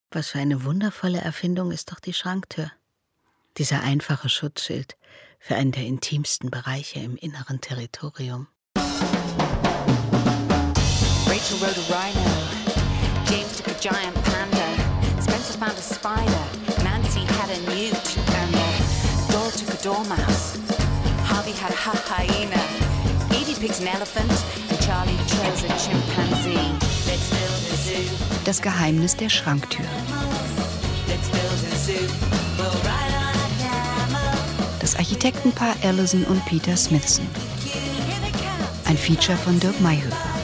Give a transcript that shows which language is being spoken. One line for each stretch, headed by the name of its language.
German: Was für eine wundervolle Erfindung ist doch die Schranktür. Dieser einfache Schutzschild für einen der intimsten Bereiche im inneren Territorium.
English: Rachel rode a rhino. James took a giant panda. Spencer found a spider. Nancy had a newt. And Dora took a dormouse. Harvey had a half hyena. Edie picked an elephant. And Charlie chose a chimpanzee.
German: Das Geheimnis der Schranktür. Das Architektenpaar Allison und Peter Smithson. Ein Feature von Dirk Maihöfer.